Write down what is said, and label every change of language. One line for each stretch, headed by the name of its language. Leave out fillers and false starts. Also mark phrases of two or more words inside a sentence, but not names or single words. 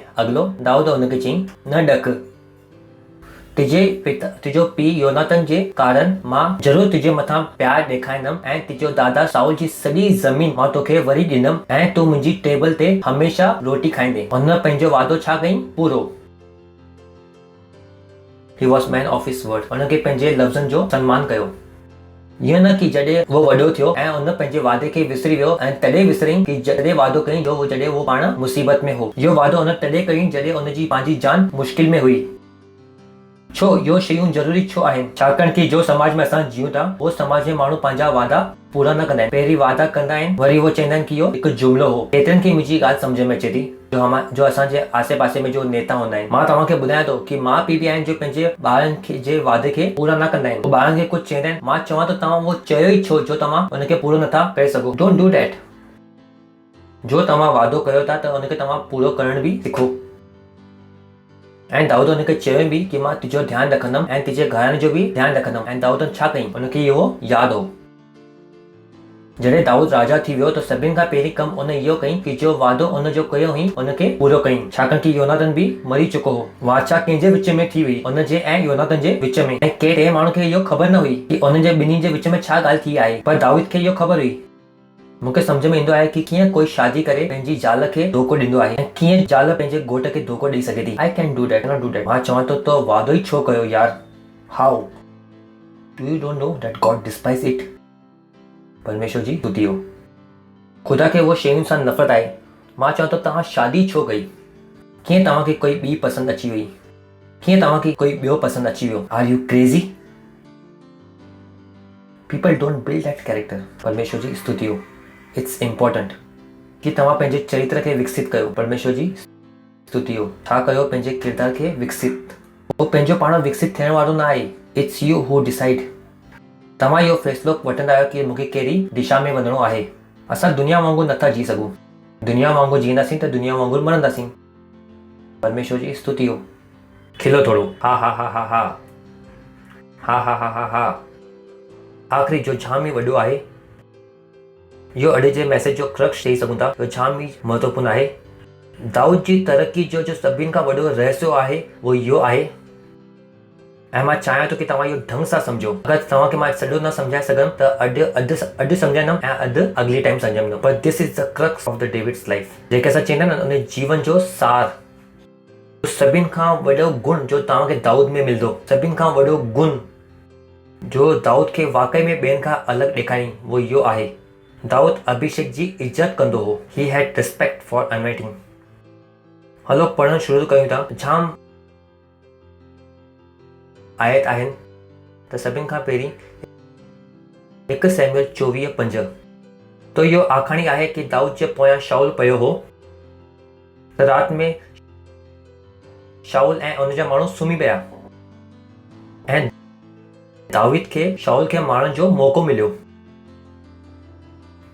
Sindhi: अॻिलो, दाऊद उनखे चयईं, न ॾक। तुंहिंजो पीउ योनातन जे कारण मां ज़रूरु तुंहिंजे मथां प्यार ॾेखारींदमि ऐं तुंहिंजो दादा शाऊल जी सॼी ज़मीन मां तोखे वरी ॾींदमि ऐं तूं मुंहिंजी टेबल ते हमेशह रोटी खाईंदे। हुन पंहिंजो वादो छा कयईं?
English: पूरो। He was man of his word।
Sindhi: उनखे पंहिंजे लफ़्ज़नि जो सम्मान कयो। ईअं न कि जॾहिं वो वॾो थियो ऐं उन पंहिंजे वादे खे विसरी वियो ऐं तॾहिं विसरईं कि जॾहिं वादो कयईं जॾहिं वो पाण मुसीबत में हो। इहो वादो उन तॾहिं कयईं जॾहिं उनजी पंहिंजी जान मुश्किल में हुई। छो इहो शयूं ज़रूरी छो आहिनि? छाकाणि कि जो समाज में असां जीऊं था उहो समाज में माण्हू पंहिंजा वादा पूरा न कंदा आहिनि। पहिरीं वादा कंदा आहिनि वरी उहो चवंदा आहिनि कि इहो हिकु जुमिलो हो। केतिरनि खे मुंहिंजी ॻाल्हि सम्झ में अचे थी। जो असांजे आसे पासे में जो नेता हूंदा आहिनि, मां तव्हांखे ॿुधायां थो कि माउ पीउ बि आहिनि जो पंहिंजे ॿारनि खे जे वादे खे पूरा न कंदा आहिनि। ॿारनि खे कुझु चवंदा आहिनि, मां चवां थो तव्हां उहो चयो ई छो जो तव्हां उनखे पूरो नथा करे सघो।
English: Don't do that.
Sindhi: जो तव्हां वादो कयो था त उनखे तव्हां पूरो करण बि सिखो। ऐं दाऊद उनखे चयो बि कि मां तुंहिंजो ध्यानु रखंदमि ऐं तुंहिंजे घराने जो बि ध्यानु रखंदमि। ऐं दाऊद छा कयईं? उनखे इहो यादि हो। जॾहिं दाऊद राजा थी वियो त सभिनि खां पहिरीं कमु उन इहो कयईं कि जो वादो उन जो कयो हुई उनखे पूरो कयईं, छाकाणि कि योनातन बि मरी चुको हो। वाचा कंहिंजे विच में थी हुई? उनजे ऐं योनातन जे विच में। ऐं के टे माण्हू खे इहो ख़बर न हुई कि उनजे ॿिन्ही जे विच में छा ॻाल्हि थी आहे, पर दाऊद खे इहो ख़बर हुई। मूंखे सम्झ में ईंदो आहे कि कीअं कोई शादी करे पंहिंजी ज़ाल खे धोखो ॾींदो आहे ऐं कीअं ज़ाल पंहिंजे घोट खे धोखो ॾेई सघे थी।
English: I can do that, not do that.
Sindhi: मां चवां थो तो वादो ई छो कयो यार?
English: How do you don't know that God despise it.
Sindhi: परमेश्वर जी स्तुति हो। ख़ुदा खे उहो शयुनि सां नफ़रत आहे। मां चवां थो तव्हां शादी छो कई? कीअं तव्हांखे कोई ॿी पसंदि अची वई? कीअं तव्हांखे कोई ॿियो पसंदि अची वियो?
English: Are you crazy? People don't build that character.
Sindhi: परमेश्वर जी स्तुति हो।
English: it's important
Sindhi: कि तव्हां पंहिंजे चरित्र खे विकसित कयो। परमेश्वर जी स्तुति हो। छा कयो? पंहिंजे किरदार खे विकसित। उहो पंहिंजो पाण विकसित थियण वारो न आहे।
English: It's you who decide.
Sindhi: तव्हां इहो फ़ैसिलो वठंदा आहियो कि मूंखे कहिड़ी दिशा में वञिणो आहे। असां दुनिया वांगुरु नथा जी सघूं। दुनिया वांगुरु जींदासीं त दुनिया वांगुरु मरंदासीं। परमेश्वर जी स्तुति हो। खिलो थोरो। हा हा हा हा हा हा हा हा हा हा। आख़िरी जो जाम ई वॾो आहे, इहो अॼु जे मैसेज जो क्रक्स चई सघूं था, इहो जाम ई महत्वपूर्ण आहे। दाऊद जी तरक़ी जो सभिनि खां वॾो रहस्य आहे उहो इहो आहे। ऐं मां चाहियां थो कि तव्हां इहो ढंग सां सम्झो। अगरि तव्हांखे मां सॼो न सम्झाए सघंदमि त अॼु सम्झाईंदमि ऐं अॼु अॻिली टाइम सम्झाईंदमि।
English: पर this is the crux of the David's life।
Sindhi: जेके असां चवंदा आहियूं न उन जीवन जो सार। सभिनि खां वॾो गुण जो तव्हांखे दाऊद में मिलंदो, सभिनि खां वॾो गुण जो दाऊद खे वाक़ई में ॿियनि खां अलॻि ॾेखारियईं उहो इहो आहे। दाऊद अभिषेक जी इज़त कंदो हो।
English: He had respect for anointing.
Sindhi: हलो पढ़णु शुरू कयूं था। जाम आयत आहिनि त सभिनि खां पहिरीं 1 सैमुएल 24:5। तो इहो आखाणी आहे कि दाऊद जे पोयां शाऊल पियो हो त राति में शाऊल ऐं उनजा माण्हू सुम्ही पिया ऐं दाऊद खे शाऊल खे मारण जो मौक़ो मिलियो।